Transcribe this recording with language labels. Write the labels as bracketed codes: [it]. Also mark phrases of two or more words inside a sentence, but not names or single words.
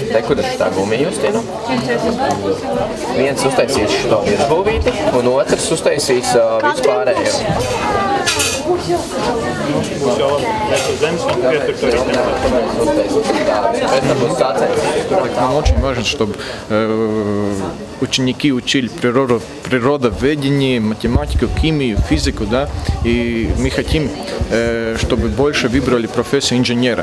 [lv] Te, kur ir tā gumija Justīna? Viens uztaisīs šo virsbūvīti, un otrs uztaisīs vispārējo. [ru] Нам очень важно, чтобы ученики учили природоведение, математику, химию, физику, да, и мы хотим, чтобы больше выбрали профессию инженера.